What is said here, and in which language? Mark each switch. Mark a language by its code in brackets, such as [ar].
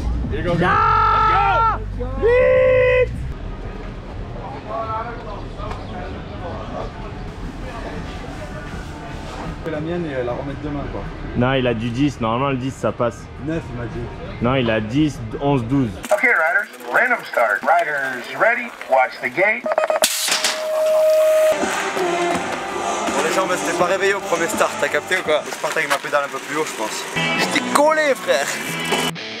[fr] Vite! La mienne et la remettre demain quoi. Non, il a du 10, normalement le 10 ça passe. 9 il m'a dit. Non, il a 10, 11, 12. [en] Okay riders, random start. Riders ready, watch the gate. [fr] Bon les gens, je m'étais pas réveillé au premier start, t'as capté ou quoi? Je parte avec ma pédale un peu plus haut je pense. J'étais collé frère.